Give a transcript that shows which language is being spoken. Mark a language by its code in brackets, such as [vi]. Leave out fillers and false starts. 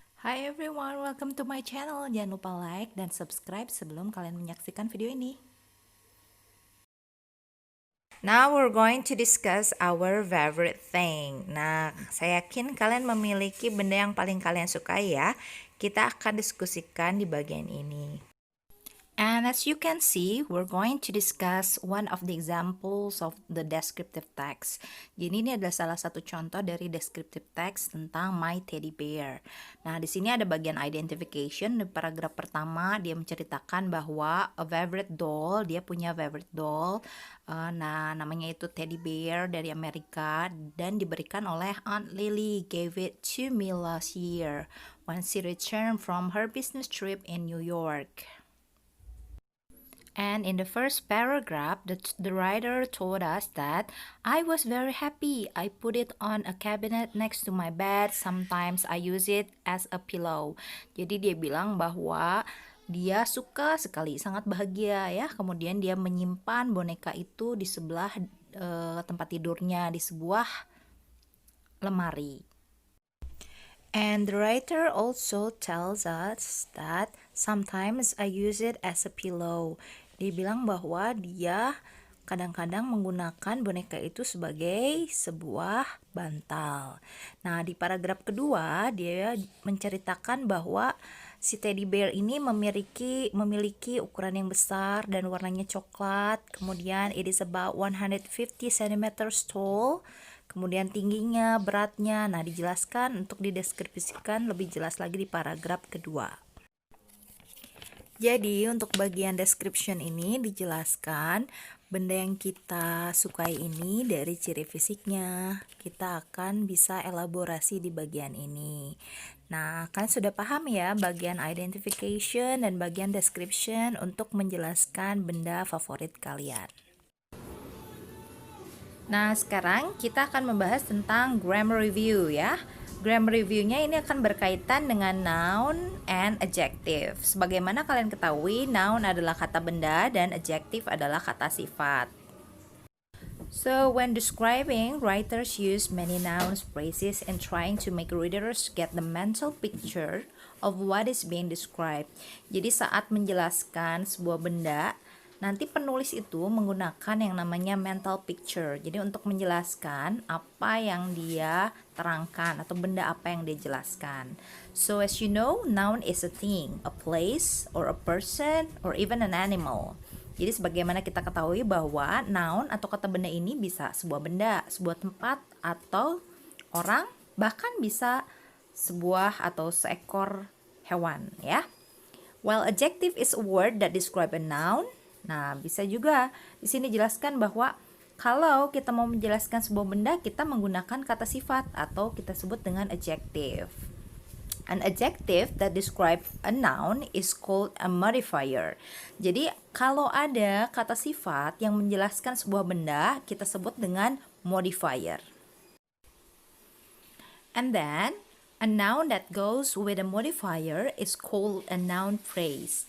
[en] Hi everyone, welcome to my channel. [id] Jangan lupa like dan subscribe sebelum kalian menyaksikan video ini. [en] Now we're going to discuss our favorite thing. [id] Nah, saya yakin kalian memiliki benda yang paling kalian sukai ya. Kita akan diskusikan di bagian ini. [en] And as you can see, we're going to discuss one of the examples of the descriptive text. [id] Jadi ini adalah salah satu contoh dari descriptive text tentang [en] my teddy bear. [id] Nah, di sini ada bagian identification. Di paragraf pertama dia menceritakan bahwa [en] a favorite doll, [id] dia punya favorite doll. Nah, namanya itu teddy bear dari Amerika dan diberikan oleh Aunt Lily, [en] gave it to me last year when she returned from her business trip in New York. And in the first paragraph, the writer told us that I was very happy. I put it on a cabinet next to my bed. Sometimes I use it as a pillow. [id] Jadi dia bilang bahwa dia suka sekali, sangat bahagia ya. Kemudian dia menyimpan boneka itu di sebelah tempat tidurnya, di sebuah lemari. [en] And the writer also tells us that sometimes I use it as a pillow. [id] Dia bilang bahwa dia kadang-kadang menggunakan boneka itu sebagai sebuah bantal. Nah, di paragraf kedua dia menceritakan bahwa si teddy bear ini memiliki ukuran yang besar dan warnanya coklat. [en] Kemudian it is about 150 cm tall. [id] Kemudian tingginya, beratnya. Nah, dijelaskan untuk dideskripsikan lebih jelas lagi di paragraf kedua. Jadi untuk bagian description ini dijelaskan benda yang kita sukai ini dari ciri fisiknya. Kita akan bisa elaborasi di bagian ini. Nah, kalian sudah paham ya bagian identification dan bagian description untuk menjelaskan benda favorit kalian. Nah, sekarang kita akan membahas tentang grammar review ya. Grammar review-nya ini akan berkaitan dengan noun and adjective. Sebagaimana kalian ketahui, noun adalah kata benda dan adjective adalah kata sifat. [en] So, when describing, writers use many nouns, phrases, and trying to make readers get the mental picture of what is being described. [id] Jadi saat menjelaskan sebuah benda, nanti penulis itu menggunakan yang namanya mental picture. Jadi untuk menjelaskan apa yang dia terangkan atau benda apa yang dia jelaskan. [en] So as you know, noun is a thing, a place, or a person, or even an animal. [id] Jadi sebagaimana kita ketahui bahwa noun atau kata benda ini bisa sebuah benda, sebuah tempat, atau orang, bahkan bisa sebuah atau seekor hewan ya. [en] While adjective is a word that describe a noun. [id] Nah, bisa juga di sini jelaskan bahwa kalau kita mau menjelaskan sebuah benda, kita menggunakan kata sifat atau kita sebut dengan adjective. [en] An adjective that describe a noun is called a modifier. [id] Jadi, kalau ada kata sifat yang menjelaskan sebuah benda, kita sebut dengan modifier. [en] And then, a noun that goes with a modifier is called a noun phrase.